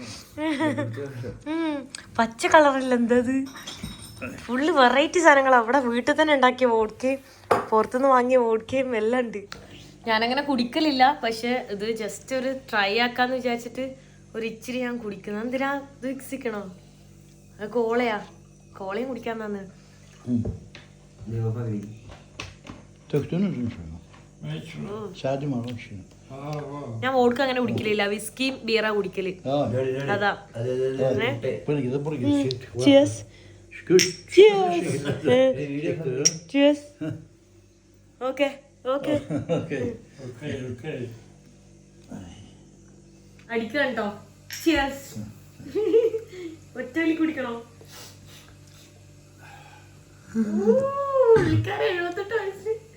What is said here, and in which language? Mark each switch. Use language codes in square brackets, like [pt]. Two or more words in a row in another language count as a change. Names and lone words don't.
[ml] പച്ച കളറില്ല, എന്തത് ഫുള്ള് വെറൈറ്റി സാധനങ്ങൾ. അവിടെ വീട്ടിൽ തന്നെ ഉണ്ടാക്കിയ വോഡ്ക്കയും പുറത്തുനിന്ന് വാങ്ങിയ വോഡ്ക്കയും എല്ലാം ഉണ്ട്. ഞാനങ്ങനെ കുടിക്കലില്ല, പക്ഷെ ഇത് ജസ്റ്റ് ഒരു ട്രൈ ആക്കാന്ന് വിചാരിച്ചിട്ട് ഒരു ഇച്ചിരി ഞാൻ കുടിക്കുന്നത്. എന്തിനാ ഇത് വിക്സിക്കണോ? അത് കോളയും കുടിക്കാൻ തന്നെ. [tr] Döktünüz mü şunu? Sade mi alın şimdi? [ml] ഞാൻ വോഡ്ക അങ്ങനെ കുടിക്കലില്ല, വിസ്കിയും ബീറാ കുടിക്കല്. അതാ. [tr] Buraya gidip buraya gidip. [en] Cheers. Cheers. Okay. Okay. [ml] അടിക്കണം കേട്ടോ. ചിയേഴ്സ്. ഒറ്റവലി കുടിക്കണോ? 78 വയസ്സ്.